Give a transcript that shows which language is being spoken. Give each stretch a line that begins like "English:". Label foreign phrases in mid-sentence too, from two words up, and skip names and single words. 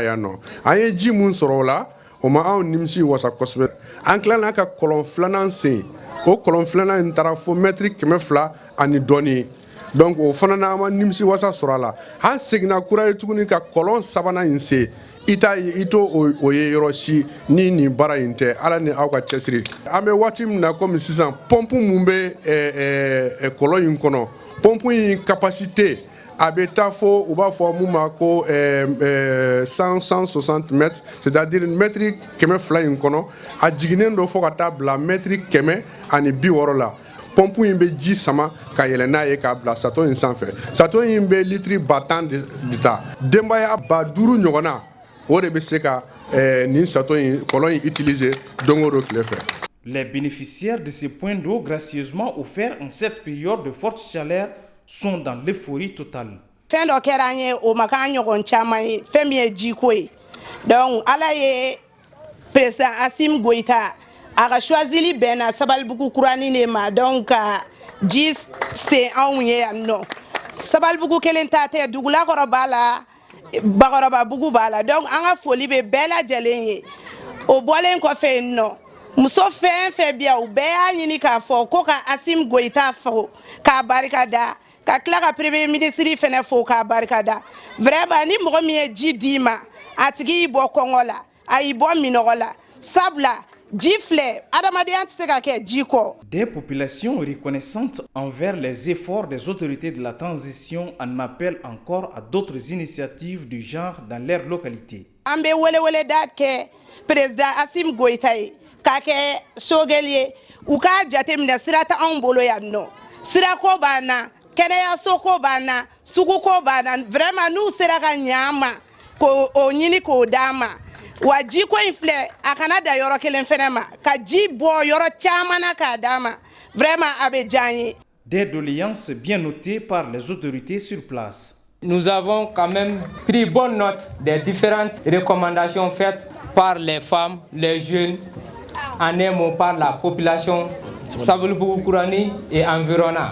Bambara: yan nɔ an ye ji mun sɔrɔ o la o ma anw nimisi wasa kosɛbɛ an tilala ka kɔlɔn filanan sen o kɔlɔn filanan in taara fo mètre 200 ani dɔɔni donc o fana na ma nimisi wasa sɔrɔ a la an seginna kura ye tuguni ka kɔlɔn sabanan in se i to o ye yɔrɔ si ni nin baara in tɛ ala ni aw ka cɛsiri an bɛ waati min na komi sisan pɔnpu mun bɛ kɔlɔn in kɔnɔ pɔnpu in capacité a bɛ taa fo u b'a fɔ mun ma ko 160 mètres c'est-à-dire mètre 200 in kɔnɔ a jiginnen do fo ka taa bila mètre 100 ani 60 la pɔnpu in bɛ ji sama ka yɛlɛ n'a ye k'a bila sato in sanfɛ sato in bɛ litiri 10 de ta denbaya 5000 ɲɔgɔnna o de bɛ se ka nin sato in kɔlɔn in utiliser don o don tile fɛ.
French: Les bénéficiaires de ces points d'eau gracieusement offerts en cette période de forte chaleur sont dans l'euphorie totale.
Bambara: Fɛn dɔ kɛra an ye o ma k'an ɲɔgɔn caman ye fɛn min ye jiko ye donc ala ye président Assimi Goïta a ka choisili bɛnna Sabalibugu-Kurani de ma donc ka ji se anw ye yan nɔ Sabalibugu kelen ta tɛ Dugulakɔrɔ b'a la Bakɔrɔba-Bugu b'a la donc an ka foli bɛ bɛɛ lajɛlen ye o bɔlen kɔfɛ yen nɔ muso fɛn fɛn bi yan u bɛɛ y'a ɲini k'a fɔ ko ka Assimi Goïta fo k'a barikada ka tila ka
French: premier ministre
Bambara: fɛnɛ fo k'a barikada vraiment ni mɔgɔ min ye ji d'i ma a tigi y'i bɔ kɔngɔ la a y'i bɔ minɔgɔ la sabula ji filɛ adamadenya tɛ se ka kɛ ji kɔ.
French: Des populations reconnaissantes envers les efforts des autorités de la transition en appellent encore à d'autres initiatives du genre dans leur localité.
Bambara: An bɛ weleweleda kɛ président Assimi Goïta ye k'a kɛ Shogel ye u k'a jateminɛ sira tɛ anw bolo yan nɔ sirako b'an na kɛnɛyaso ko b'an na sugu ko b'an na vraiment n'u sera ka ɲɛ an ma k'o ɲini k'o d'an ma wa ji ko in filɛ a kana da yɔrɔ kelen fɛnɛ ma ka ji bɔ yɔrɔ caman na k'a d'an ma vraiment a bɛ diya an ye.
French: Des doléances bien notées par les autorités sur place. Nous avons quand même pris bonne note des différentes recommandations faites par les femmes, les jeunes, en un mot par la population Sabalibougou-Kourani et environnant.